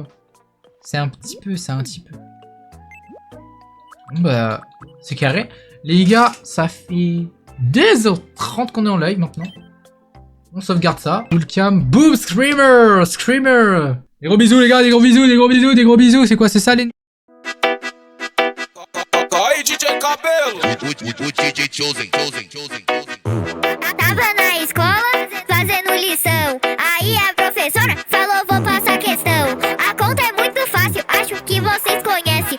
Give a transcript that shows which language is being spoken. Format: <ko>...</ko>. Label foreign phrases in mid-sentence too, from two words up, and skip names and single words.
<fr>C'est un petit peu. Bon bah, c'est carré. Les gars, ça fait 2h30 qu'on est en live maintenant. On sauvegarde ça. Full cam. Boom, Screamer. Des gros bisous les gars, des gros bisous. C'est quoi, c'est ça les...</fr> <pt>Aí, DJ Cabelo. Tava na escola fazendo lição. Aí a professora falou: vou passar questão. A conta é muito fácil, acho que vocês conhecem.</pt>